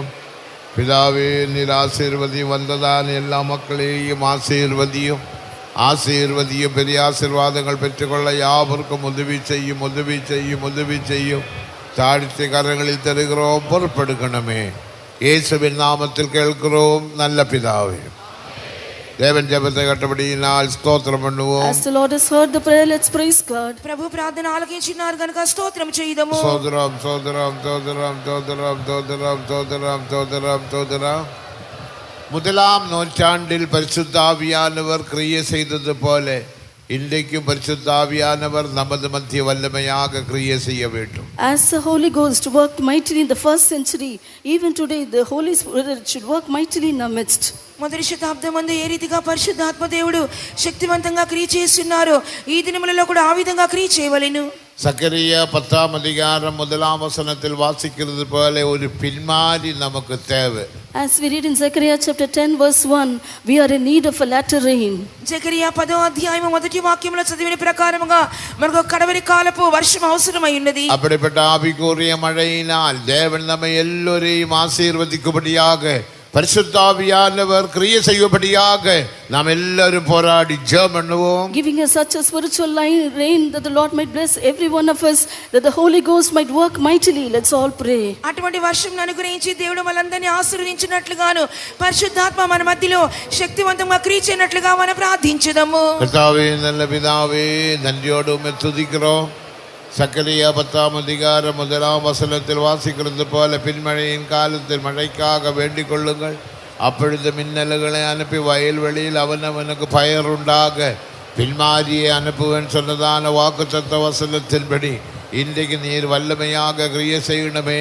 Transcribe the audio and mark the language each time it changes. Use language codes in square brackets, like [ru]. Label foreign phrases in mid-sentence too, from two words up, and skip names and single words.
[ta] பிதாவே, நீர் ஆசீர்வதியும், வந்ததான எல்லா மக்களையும் ஆசீர்வதியும், ஆசீர்வதியும். பெரிய ஆசீர்வாதங்கள் பெற்றுக்கொள்ள யாவருக்கும் உதவி செய்யும், உதவி செய்யும், உதவி செய்யும். தாழ்த்தி கரங்களில் தருகிறோம், பொறுப்பெடுக்கணுமே. இயேசுவின் நாமத்தில் கேட்கிறோம் நல்ல பிதாவே. தேவன் ஜெபத்தை கட்டபடியினால் ஸ்தோத்திரம் பண்ணுவோம். [en] As the Lord has heard the prayer, let's praise God. [te] ప్రభు ప్రార్థన ఆలకించినారు గనుక స్తోత్రం చేయుదము. [ta] ஸ்தோத்திரம் ஸ்தோத்திரம் ஸ்தோத்திரம் ஸ்தோத்திரம் ஸ்தோத்திரம் ஸ்தோத்திரம் ஸ்தோத்திரம் ஸ்தோத்திரம். முதலாம் நூற்றாண்டில் பரிசுத்த ஆவியானவர் கிரியை செய்தது போல இன்றைக்கும் பரிசுத்த ஆவியானவர் நமது மத்திய வல்லமையாக கிரியை செய்ய வேண்டும். [en] As the Holy Ghost worked mightily in the first century, even today the Holy Spirit should work mightily in our midst. [te] మొదటి శతాబ్దం ముందు ఏ రీతిగా పరిశుద్ధాత్మ దేవుడు శక్తివంతంగా క్రియ చేస్తున్నారు, ఈ దినములలో కూడా ఆ విధంగా క్రియ చేయవలెను. [ta] சக்கரியா 10ஆம் அதிகாரம் 1ஆம் வசனத்தில் வாசிக்கிறது போல ஒரு பின்மாறி நமக்கு தேவை. [en] As we read in Zechariah chapter 10 verse 1, we are in need of a latter rain. [te] జకరియా 10వ అధ్యాయం మొదటి వాక్యంలో చదివిన ప్రకారముగా మనకు కడవరి కాలపు వర్షం అవసరమై ఉన్నది. [ta] அப்படிப்பட்ட ஆவிக்குரிய மழையினால் தேவன் நம்மை எல்லோரையும் ஆசீர்வதிக்கும்படியாக பரிசுத்த ஆவியானவர் கிரியை செய்யும்படியாக நாம் எல்லாரும் போராடி ஜெபம் பண்ணுவோம். [en] Giving us such a spiritual rain that the Lord might bless every one of us, that the Holy Ghost might work mightily. Let's all pray. [te] అటువంటి వర్షం అనుగ్రహించి దేవుడు మనందరినీ ఆశీర్వదించినట్లుగాను పరిశుద్ధాత్మ మన మధ్యలో శక్తివంతంగా క్రియ చేయనట్లుగా మనం ప్రార్థించుదాము. [ta] கர்த்தாவே, நல்ல பிதாவே, நன்றியோடு உம்மை துதிக்கிறோம். சக்கரியா 10ஆம் அதிகாரம் 1ஆம் வசனத்தில் வாசிக்கிறது போல பின்மழையின் காலத்தில் மழைக்காக வேண்டிக் கொள்ளுங்கள். அப்பொழுது மின்னல்களை அனுப்பி வயல்வெளியில் அவனவனுக்கு பயர் உண்டாக பின்மாரியை அனுப்புவேன் சொன்னதான வாக்குத்தத்த வசனத்தின்படி இன்றைக்கு நீர் வல்லமையாக கிரியை செய்யணுமே.